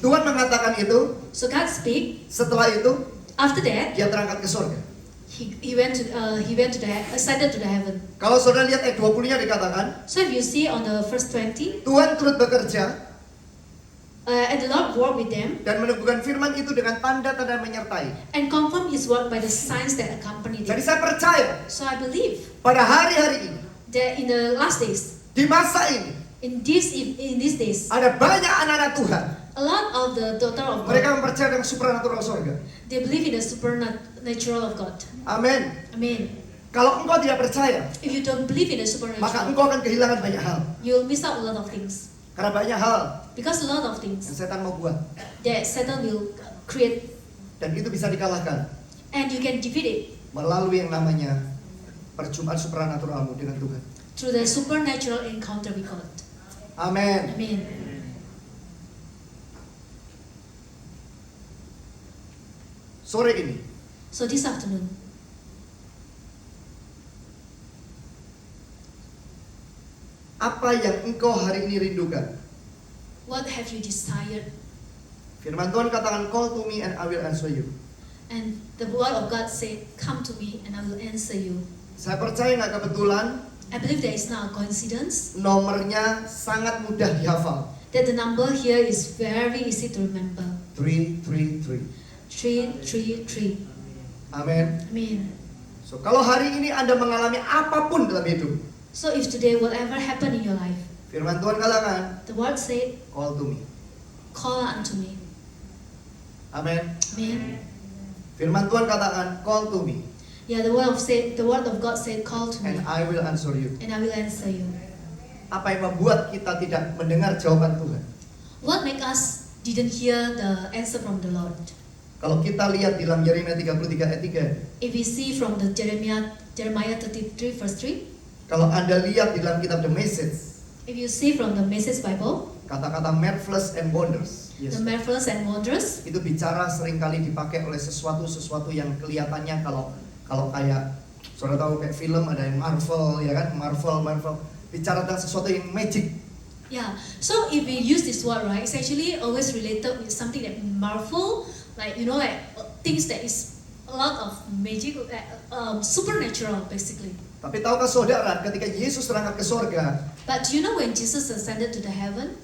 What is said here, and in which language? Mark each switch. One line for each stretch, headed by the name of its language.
Indonesian: Tuhan mengatakan itu.
English: So God speak.
Indonesian: Setelah itu,
English: After that,
Indonesian: dia terangkat ke surga.
English: he went to ascended to the heaven.
Indonesian: Kalau saudara lihat ayat 20-nya dikatakan,
English: So if you see on the verse 20,
Indonesian: Tuhan turut bekerja
English: and the Lord worked with them
Indonesian: dan meneguhkan firman itu dengan tanda-tanda menyertai.
English: and confirmed His work by the signs that accompanied
Indonesian: Jadi
English: it.
Indonesian: saya percaya
English: So I believe
Indonesian: pada hari-hari ini,
English: that in the last days,
Indonesian: di masa ini,
English: in these days,
Indonesian: ada banyak anak-anak Tuhan.
English: a lot of the daughter of
Indonesian: Mereka
English: God,
Indonesian: mempercayai dengan supernatural surga.
English: they believe in the supernatural of God.
Indonesian: Amin.
English: Amen.
Indonesian: Kalau engkau tidak percaya,
English: If you don't believe in the
Indonesian: maka
English: supernatural,
Indonesian: engkau akan kehilangan banyak hal.
English: you'll miss out a lot of things.
Indonesian: Karena banyak hal
English: Because a lot of
Indonesian: yang
English: things
Indonesian: setan mau buat.
English: that Satan will create,
Indonesian: Dan itu bisa dikalahkan
English: and you can defeat it
Indonesian: melalui yang namanya perjumpaan supranaturalmu dengan Tuhan.
English: through the supernatural encounter with God.
Indonesian: Amin.
English: Amen.
Indonesian: Sore ini,
English: So this afternoon,
Indonesian: apa yang engkau hari ini rindukan?
English: what have you desired?
Indonesian: Firman Tuhan katakan,
English: call to me and I will answer you. And the word of God said, come to me and I will answer you.
Indonesian: Saya percaya nggak kebetulan,
English: I believe there is not a coincidence
Indonesian: nomornya sangat mudah dihafal.
English: that the number here is very easy to remember.
Indonesian: 333.
English: 333.
Indonesian: Amin.
English: Amen.
Indonesian: So, kalau hari ini Anda mengalami apapun dalam hidup,
English: So if today whatever happened in your life,
Indonesian: firman Tuhan katakan,
English: the word said, call to me. call unto me.
Indonesian: Amin.
English: Amen.
Indonesian: Firman Tuhan katakan,
English: call to me Yeah, the word of God said, call to me and I will answer you. and I will answer you.
Indonesian: Apa yang membuat kita tidak mendengar jawaban Tuhan?
English: What make us didn't hear the answer from the Lord?
Indonesian: Kalau kita lihat di dalam Yeremia 33 ayat 3,
English: If we see from the Jeremiah 33 verse 3,
Indonesian: kalau Anda lihat di dalam kitab The Message,
English: if you see from the Message Bible,
Indonesian: kata-kata
English: marvelous and wonders, the marvelous and wondrous,
Indonesian: itu bicara seringkali dipakai oleh sesuatu yang kelihatannya kalau kayak saudara tahu kayak film ada yang Marvel ya kan, Marvel bicara tentang sesuatu yang magic.
English: yeah. So if we use this word, right, it's actually always related with something that marvel, like like things that is a lot of magic, supernatural basically.
Indonesian: Tapi tahukah saudara, ketika Yesus terangkat ke sorga,
English: But do you know when Jesus ascended to the heaven,